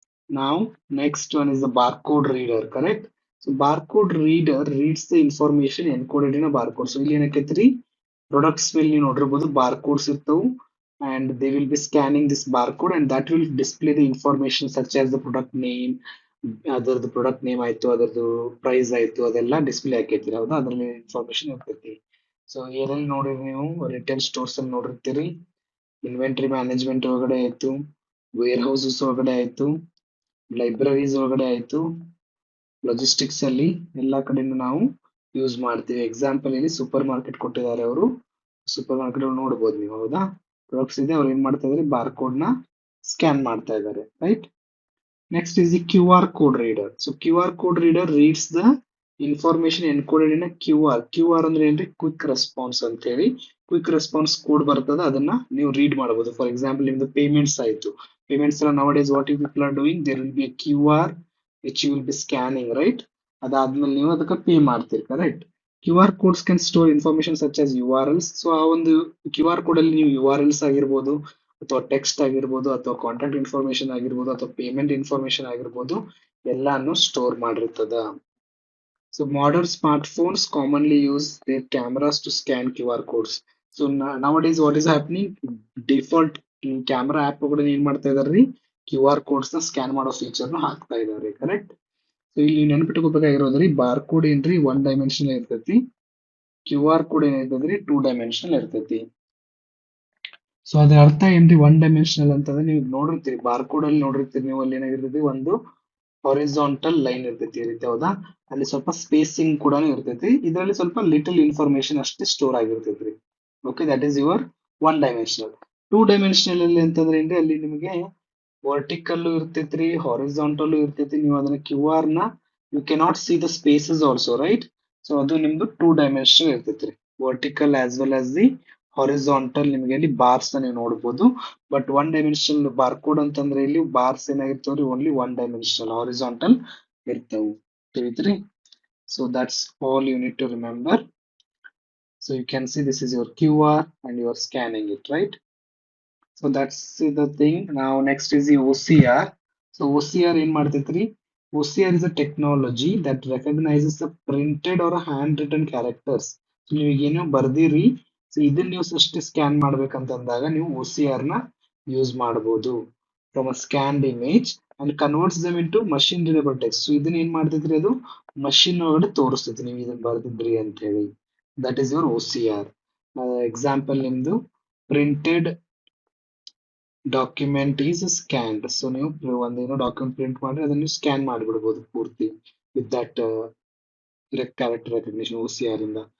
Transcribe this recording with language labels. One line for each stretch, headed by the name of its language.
English: Now, next one is the barcode reader, correct? So barcode reader reads the information encoded in a barcode. So
Kannada: ಇಲ್ಲಿ ಏನಕ್ಕೈತ್ರಿ,
English: products
Kannada: ಮೇಲೆ ನೀವು ನೋಡಿರ್ಬೋದು
English: barcodes
Kannada: ಇರ್ತವು,
English: and they will be scanning this barcode and that will display the information such as the product name,
Kannada: ಅದರದ್ದು product name ಆಯ್ತು, ಅದರದ್ದು price ಆಯ್ತು, ಅದೆಲ್ಲ ಡಿಸ್ಪ್ಲೇ ಆಕೈತಿ, ಹೌದಾ. ಅದರಲ್ಲಿ ಇನ್ಫಾರ್ಮೇಶನ್ ಇರ್ತೈತಿ. ಸೊ ಏನೇನು ನೋಡಿರಿ ನೀವು, ರಿಟೇಲ್ ಸ್ಟೋರ್ಸ್ ಅಲ್ಲಿ ನೋಡಿರ್ತೀರಿ, ಇನ್ವೆಂಟರಿ ಮ್ಯಾನೇಜ್ಮೆಂಟ್ ಒಳಗಡೆ ಆಯ್ತು, ವೇರ್ ಹೌಸಸ್ ಒಳಗಡೆ ಆಯ್ತು, ಲೈಬ್ರರೀಸ್ ಒಳಗಡೆ ಆಯ್ತು, ಲಾಜಿಸ್ಟಿಕ್ಸ್ ಅಲ್ಲಿ ಎಲ್ಲಾ ಕಡೆನೂ ನಾವು ಯೂಸ್ ಮಾಡ್ತೀವಿ. ಎಕ್ಸಾಂಪಲ್ ಇಲ್ಲಿ ಸೂಪರ್ ಮಾರ್ಕೆಟ್ ಕೊಟ್ಟಿದ್ದಾರೆ ಅವರು, ಸೂಪರ್ ಮಾರ್ಕೆಟ್ ನೋಡಬಹುದು ನೀವು, ಹೌದಾ. ಪ್ರಾಡಕ್ಟ್ಸ್ ಇದೆ, ಅವ್ರು ಏನ್ ಮಾಡ್ತಾ ಇದಾರೆ, ಬಾರ್ಕೋಡ್ ನ ಸ್ಕ್ಯಾನ್ ಮಾಡ್ತಾ ಇದ್ದಾರೆ, right.
English: Next is the Q R code reader. So Q R code reader reads the information encoded in Q R.
Kannada: Q R ಅಂದ್ರೆ ಏನ್ರಿ, ಕ್ವಿಕ್ ರೆಸ್ಪಾನ್ಸ್ ಅಂತ ಹೇಳಿ. ಕ್ವಿಕ್ ರೆಸ್ಪಾನ್ಸ್ ಕೋಡ್ ಬರ್ತದ, ಅದನ್ನ ನೀವು ರೀಡ್ ಮಾಡಬಹುದು.
English: for example,
Kannada: ನಿಮ್ದು ಪೇಮೆಂಟ್ಸ್ ಆಯ್ತು,
English: payments are nowadays what you people are doing, there will be a QR which you will be scanning, right.
Kannada: ಅದಾದ್ಮೇಲೆ ನೀವು ಅದಕ್ಕೆ ಪೇ ಮಾಡ್ತೀರಿ correct.
English: Q R codes can store information such as U R Ls.
Kannada: So ಆ ಒಂದು Q R code ಅಲ್ಲಿ ನೀವು you are else ಆಗಿರ್ಬೋದು, ಅಥವಾ ಟೆಕ್ಸ್ಟ್ ಆಗಿರ್ಬೋದು, ಅಥವಾ ಕಾಂಟ್ಯಾಕ್ಟ್ ಇನ್ಫಾರ್ಮೇಶನ್ ಆಗಿರ್ಬೋದು, ಅಥವಾ ಪೇಮೆಂಟ್ ಇನ್ಫಾರ್ಮೇಶನ್ ಆಗಿರ್ಬೋದು, ಎಲ್ಲಾನು store ಮಾಡಿರ್ತದ.
English: So modern smartphones commonly use their cameras to scan QR codes. So nowadays what is happening?
Kannada: Default camera app ಕೂಡ ಏನ್ ಮಾಡ್ತಾ ಇದಾರ್ರಿ, ಕ್ಯೂ ಆರ್ ಕೋಡ್ಸ್ ನ ಸ್ಕ್ಯಾನ್ ಮಾಡೋ ಫೀಚರ್ ನ ಹಾಕ್ತಾ ಇದಾರೆ ಕರೆಕ್ಟ್. ಸೊ ಇಲ್ಲಿ ನೆನ್ಪಿಟ್ಕೋಬೇಕಾಗಿರೋದ್ರಿ, ಬಾರ್ ಕೋಡ್ ಏನ್ರಿ ಒನ್ ಡೈಮೆನ್ಷನಲ್ ಇರ್ತೈತಿ, Q R code ಏನಿರ್ತದ್ರಿ two dimensional ಇರ್ತೈತಿ. ಸೊ ಅದ್ರ ಅರ್ಥ ಏನ್ರಿ ಒನ್ ಡೈಮೆನ್ಷನಲ್ ಅಂತಂದ್ರೆ, ನೀವು ನೋಡಿರ್ತೀರಿ ಬಾರ್ ಕೋಡ್ ಅಲ್ಲಿ ನೋಡಿರ್ತೀರಿ ನೀವು, ಅಲ್ಲಿ ಏನಾಗಿರ್ತೈತಿ ಒಂದು ಹಾರಿಜಾಂಟಲ್ ಲೈನ್ ಇರ್ತೈತಿ ಈ ರೀತಿ, ಹೌದಾ. ಅಲ್ಲಿ ಸ್ವಲ್ಪ ಸ್ಪೇಸಿಂಗ್ ಕೂಡ ಇರ್ತೈತಿ, ಇದರಲ್ಲಿ ಸ್ವಲ್ಪ ಲಿಟಲ್ ಇನ್ಫಾರ್ಮೇಶನ್ ಅಷ್ಟೇ store ಆಗಿರ್ತೈತ್ರಿ.
English: Okay, that is your one dimensional.
Kannada: Two dimensional ಅಲ್ಲಿ ಅಂತಂದ್ರೆ ಏನ್ರಿ, ಅಲ್ಲಿ ನಿಮಗೆ ವರ್ಟಿಕಲ್ ಇರ್ತೈತ್ರಿ, ಹಾರಿಜಾಂಟಲ್ ಇರ್ತೈತಿ. ನೀವು ಅದನ್ನ ಕ್ಯೂ ಆರ್ ನ
English: You cannot see the spaces also right.
Kannada: So ಅದು ನಿಮ್ದು two dimensional ಇರ್ತೈತ್ರಿ,
English: Vertical as well as the horizontal.
Kannada: ನಿಮಗೆ ಅಲ್ಲಿ ಬಾರ್ಸ್ ನೀವು ನೋಡಬಹುದು. But one dimensional bar code ಅಂತಂದ್ರೆ ಇಲ್ಲಿ bars ಏನಾಗಿರ್ತಾವ್ರಿ, only one dimensional horizontal ಇರ್ತಾವು. ತಿಳಿತ್ರಿ?
English: So that's all you need to remember. So you can see this is your QR and you are scanning it, right? So that's the thing. Now next is the OCR.
Kannada: So OCR ಏನ್ ಮಾಡ್ತೈತ್ರಿ?
English: OCR is a technology that recognizes the printed or handwritten characters.
Kannada: So ನೀವು ಏನೋ ಬರ್ದಿರಿ, so ಇದನ್ನ ನೀವು ಅಷ್ಟೇ scan ಮಾಡ್ಬೇಕಂತಂದಾಗ ನೀವು OCR ನ use ಮಾಡಬಹುದು.
English: From a scanned image and converts them into machine readable text.
Kannada: So ಇದನ್ನ ಏನ್ ಮಾಡ್ತೈತ್ರಿ, ಅದು ಮಷಿನ್ ಒಳಗಡೆ ತೋರಿಸ್ತೈತಿ ನೀವು ಇದನ್ನ ಬರ್ದಿದ್ರಿ ಅಂತ ಹೇಳಿ.
English: That is your OCR. Example ನಿಮ್ದು printed document is scanned.
Kannada: So ನೀವು ಒಂದೇನೋ ಡಾಕ್ಯುಮೆಂಟ್ ಪ್ರಿಂಟ್ ಮಾಡಿ ಅದನ್ನು ಸ್ಕ್ಯಾನ್ ಮಾಡಿಬಿಡ್ಬೋದು ಪೂರ್ತಿ
English: with that character recognition
Kannada: OCR ಇಂದ.